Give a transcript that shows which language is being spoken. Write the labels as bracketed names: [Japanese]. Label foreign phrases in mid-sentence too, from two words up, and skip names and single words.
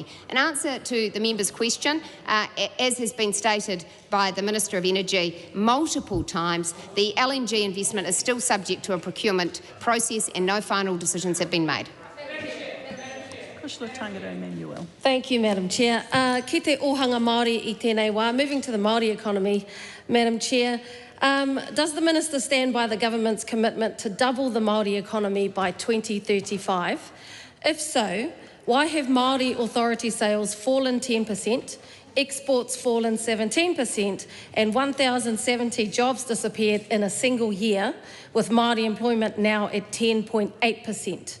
[English] In answer to the member's question, as has been stated by the Minister of Energy multiple times, the LNG investment is still subject to a procurement process and no final decisions have been made. Thank you, Madam Chair. [Māori] Ki te ohanga Māori I tēnei wā. [English] Moving to the Māori economy, Madam Chair, does the Minister stand by the government's commitment to double the Māori economy by 2035? If so, why have Māori authority sales fallen 10%, exports fallen 17%, and 1,070 jobs disappeared in a single year, with Māori employment now at 10.8%?